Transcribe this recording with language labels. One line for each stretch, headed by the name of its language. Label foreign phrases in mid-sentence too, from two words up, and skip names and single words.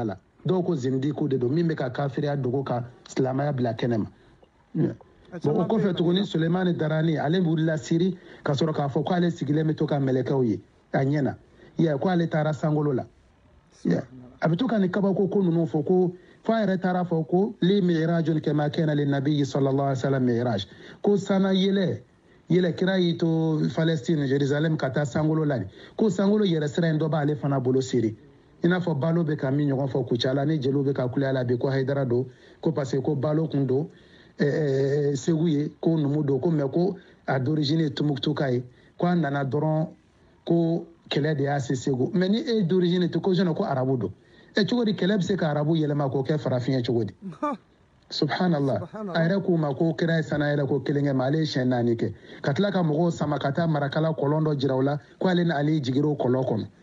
Bambara: la dɔw ko zindiku de don min bɛ ka kafiriya dogo ka silamɛya bila kɛnɛ ma bon o kɔfɛ tuguni Sulemani Darani ale wulila Siri ka sɔrɔ k'a fɔ k'ale sigilen bɛ to ka mɛlɛkɛw ye a ɲɛna ko ale taara sangolo la a bɛ to ka nin kabako ko ninnu fɔ ko fo a yɛrɛ taara fɔ ko li mi'rajun kama kana lin
Arabic: النبي صلى الله عليه وسلم
Bambara: mi'raj ko sana yɛlɛ kira y'i to Palestine Jerusalem ka taa sangolo la ko sangolo yɛrɛ sira in dɔ b'ale fana bolo Siri i n'a fɔ balo bɛ ka min ɲɔgɔn fɔ Kucala ni jeliw bɛ ka kule a la bi ko Haidara don ko parce que ko balo kun don Segu ye ko numu don ko mais ko a d'origine ye Tumuktuka ye ko a nana dɔrɔn ko kɛlɛ de y'a se Segu mais ni e d'origine tɛ ko sinon ko arabu don cogo di kɛlɛ bɛ se ka arabu yɛlɛma k'o kɛ farafin ye cogo di subhanallah a yɛrɛ k'u ma ko kira ye sana yɛrɛ ko kelen kɛ ma ale ye siɲɛ 4 kɛ ka tila ka mɔgɔw sama ka taa marakala kɔlɔn dɔ jira u la ko ale ni ale jigir'o kɔlɔn kɔnɔ